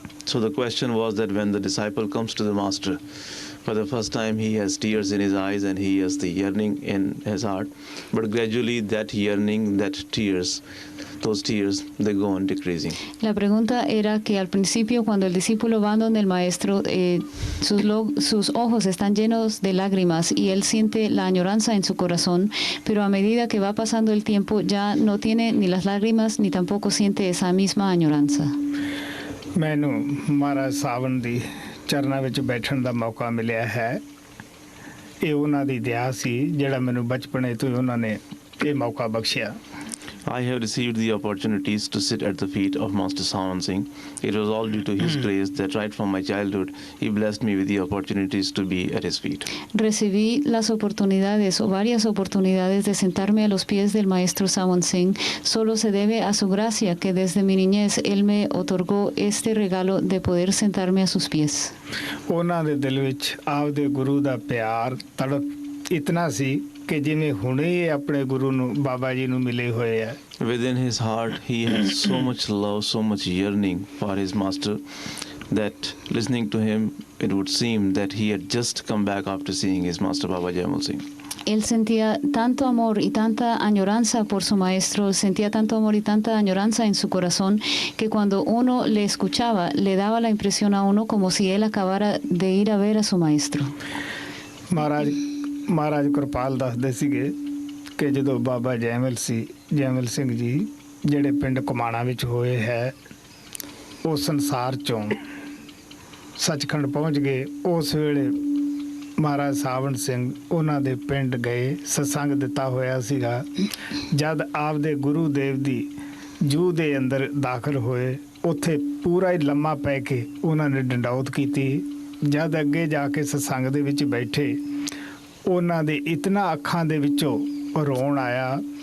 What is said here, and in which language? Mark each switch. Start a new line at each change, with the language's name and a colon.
English: So the question was that when the disciple comes to the master, for the first time he has tears in his eyes and he has the yearning in his heart, but gradually that yearning, that tears, those tears, they go on decreasing.
Spanish: La pregunta era que al principio cuando el discípulo va donde el maestro, sus ojos están llenos de lágrimas y él siente la añoranza en su corazón, pero a medida que va pasando el tiempo ya no tiene ni las lágrimas ni tampoco siente esa misma añoranza.
Punjabi: ਮੈਨੂੰ ਮਹਾਰਾਜ ਸਾਵਣ ਦੀ ਚਰਨਾਂ ਵਿੱਚ ਬੈਠਣ ਦਾ ਮੌਕਾ ਮਿਲਿਆ ਹੈ ਇਹ ਉਹਨਾਂ ਦੀ ਦਇਆ ਸੀ ਜਿਹੜਾ ਮੈਨੂੰ ਬਚਪਨੇ ਤੋਂ ਹੀ ਉਹਨਾਂ ਨੇ ਇਹ ਮੌਕਾ ਬਖਸ਼ਿਆ
English: I have received the opportunities to sit at the feet of Master Sawan Singh. It was all due to his grace that right from my childhood, he blessed me with the opportunities to be at his feet.
Spanish: Recibí las oportunidades o varias oportunidades de sentarme a los pies del maestro Sawan Singh. Solo se debe a su gracia que desde mi niñez él me otorgó este regalo de poder sentarme a sus pies.
Punjabi: ਉਹਨਾਂ ਦੇ ਦਿਲ ਵਿੱਚ ਆਪਦੇ ਗੁਰੂ ਦਾ ਪਿਆਰ ਤੜਪ ਇਤਨਾ ਸੀ ਕਿ ਜਿਵੇਂ ਹੁਣੇ ਆਪਣੇ ਗੁਰੂ ਨੂੰ ਬਾਬਾ ਜੀ ਨੂੰ ਮਿਲੇ ਹੋਏ ਆ
English: Within his heart, he has so much love, so much yearning for his master that listening to him, it would seem that he had just come back after seeing his master Baba Jaimal Singh.
Spanish: Él sentía tanto amor y tanta añoranza por su maestro, sentía tanto amor y tanta añoranza en su corazón que cuando uno le escuchaba, le daba la impresión a uno como si él acabara de ir a ver a su maestro.
Punjabi: ਮਹਾਰਾਜ ਕਿਰਪਾਲ ਦੱਸਦੇ ਸੀਗੇ ਕਿ ਜਦੋਂ ਬਾਬਾ ਜੈਮਲ ਸਿੰਘ ਜੀ ਜਿਹੜੇ ਪਿੰਡ ਕੁਮਾਣਾ ਵਿੱਚ ਹੋਏ ਹੈ ਉਹ ਸੰਸਾਰ ਚੋਂ ਸੱਚਖੰਡ ਪਹੁੰਚ ਗਏ ਉਸ ਵੇਲੇ ਮਹਾਰਾਜ ਸਾਵਣ ਸਿੰਘ ਉਹਨਾਂ ਦੇ ਪਿੰਡ ਗਏ ਸਤਸੰਗ ਦਿੱਤਾ ਹੋਇਆ ਸੀਗਾ ਜਦ ਆਪਦੇ ਗੁਰੂ ਦੇਵ ਦੀ ਜੂਹ ਦੇ ਅੰਦਰ ਦਾਖਲ ਹੋਏ ਉੱਥੇ ਪੂਰਾ ਹੀ ਲੰਮਾ ਪੈ ਕੇ ਉਹਨਾਂ ਨੇ ਡੰਡੌਤ ਕੀਤੀ ਜਦ ਅੱਗੇ ਜਾ ਕੇ ਸਤਸੰਗ ਦੇ ਵਿੱਚ ਬੈਠੇ ਉਹਨਾਂ ਦੇ ਇਤਨਾ ਅੱਖਾਂ ਦੇ ਵਿੱਚੋਂ ਰੋਣ ਆਇਆ